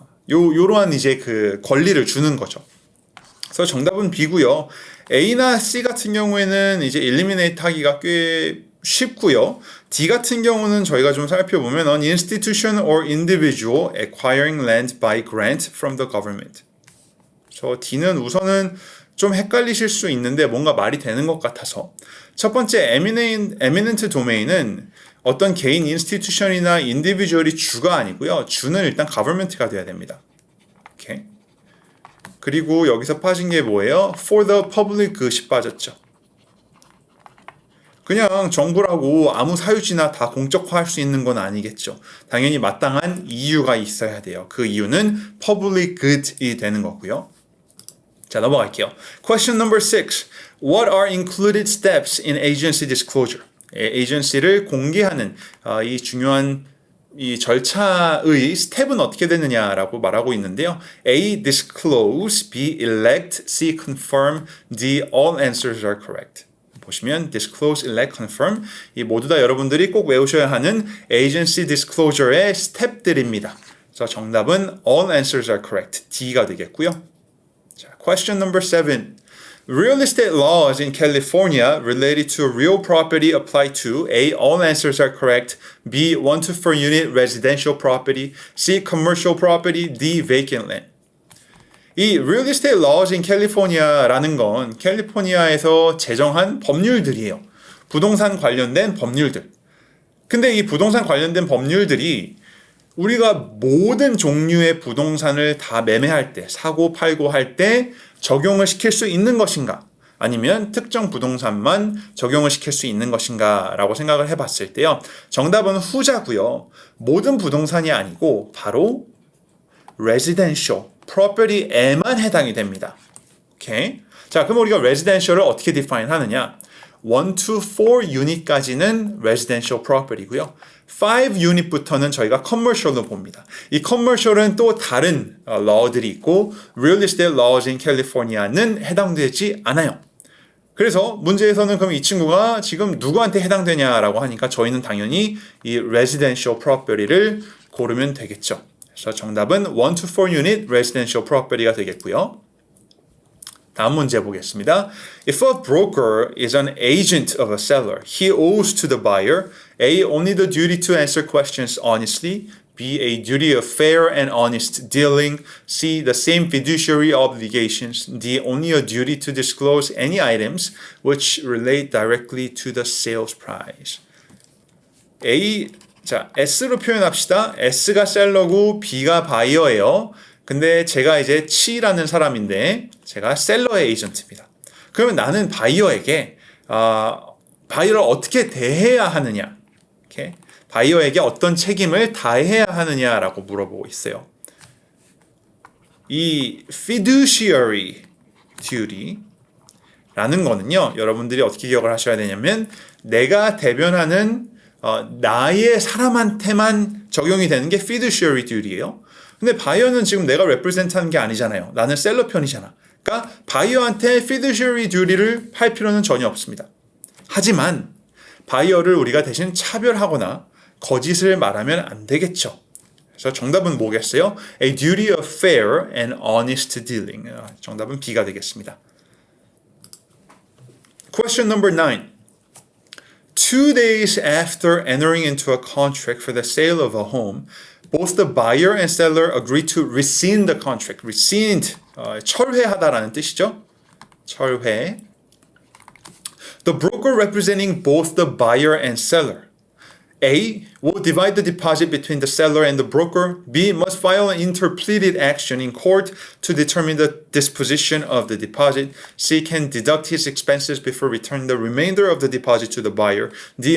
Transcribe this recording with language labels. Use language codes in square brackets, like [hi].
[ko] 요러한 이제 그 권리를 주는 거죠. 그래서 정답은 B고요. A나 C 같은 경우에는 이제 eliminate 하기가 꽤 쉽고요. D 같은 경우는 저희가 좀 살펴보면 [en] an institution or individual acquiring land by grant from the government. [ko] 저 D는 우선은 좀 헷갈리실 수 있는데 뭔가 말이 되는 것 같아서 첫 번째 eminent domain은 어떤 개인 인스티튜션이나 인디비주얼이 주가 아니고요. 주는 일단 government가 돼야 됩니다. 오케이. 그리고 여기서 빠진 게 뭐예요? [en] For the public good이 [ko] 빠졌죠. 그냥 정부라고 아무 사유지나 다 공적화할 수 있는 건 아니겠죠. 당연히 마땅한 이유가 있어야 돼요. 그 이유는 public good이 되는 거고요. 자, 넘어갈게요. [en] Question number 6. What are included steps in agency disclosure? [ko] 에이전시를 공개하는 이 중요한 이 절차의 스텝은 어떻게 되느냐라고 말하고 있는데요. [en] A. Disclose. B. Elect. C. Confirm. D. All answers are correct. [ko] 보시면 disclose, elect, confirm 이 모두 다 여러분들이 꼭 외우셔야 하는 agency disclosure의 스텝들입니다. 그래서 정답은 [en] all answers are correct. [ko] D가 되겠고요. 자, [en] question number 7. Real estate laws in California related to real property apply to A. All answers are correct. B. 1 to 4 unit residential property. C. Commercial property. D. Vacant land. [ko] 이 Real Estate Laws in California라는 건 캘리포니아에서 제정한 법률들이에요. 부동산 관련된 법률들. 근데 이 부동산 관련된 법률들이 우리가 모든 종류의 부동산을 다 매매할 때, 사고 팔고 할 때 적용을 시킬 수 있는 것인가? 아니면 특정 부동산만 적용을 시킬 수 있는 것인가? 라고 생각을 해봤을 때요. 정답은 후자고요. 모든 부동산이 아니고 바로 residential, property에만 해당이 됩니다. 오케이? 자, 그럼 우리가 residential을 어떻게 define 하느냐? 1 to 4 unit까지는 residential property고요. 5 unit부터는 저희가 commercial로 봅니다. 이 commercial은 또 다른 law들이 있고 real estate laws in California는 해당되지 않아요. 그래서 문제에서는 그럼 이 친구가 지금 누구한테 해당되냐라고 하니까 저희는 당연히 이 residential property를 고르면 되겠죠. 그래서 정답은 1 to 4 unit residential property가 되겠고요. 다음 문제 보겠습니다. [en] If a broker is an agent of a seller, he owes to the buyer A. Only the duty to answer questions honestly. B. A duty of fair and honest dealing. C. The same fiduciary obligations. D. Only a duty to disclose any items which relate directly to the sales price. [ko] A. 자, S로 표현합시다. S가 셀러고 B가 바이어예요. 근데 제가 이제 치라는 사람인데 제가 셀러의 에이전트입니다. 그러면 나는 바이어에게 바이어를 어떻게 대해야 하느냐? 이렇게 바이어에게 어떤 책임을 다해야 하느냐라고 물어보고 있어요. 이 fiduciary duty라는 거는요. 여러분들이 어떻게 기억을 하셔야 되냐면 내가 대변하는 나의 사람한테만 적용이 되는 게 fiduciary duty예요. 근데 바이어는 지금 내가 represent 하는 게 아니잖아요. 나는 셀러 편이잖아. 그러니까 바이어한테 fiduciary duty를 할 필요는 전혀 없습니다. 하지만 바이어를 우리가 대신 차별하거나 거짓을 말하면 안 되겠죠. 그래서 정답은 뭐겠어요? [en] A duty of fair and honest dealing. [ko] 정답은 B가 되겠습니다. [en] Question number 9. 2 days after entering into a contract for the sale of a home, both the buyer and seller agree to rescind the contract. [ko] rescind, 철회하다라는 뜻이죠. 철회. [en] The broker representing both the buyer and seller. A. Will divide the deposit between the seller and the broker. B. Must file an interpleaded action in court to determine the disposition of the deposit. C. Can deduct his expenses before returning the remainder of the deposit to the buyer. D.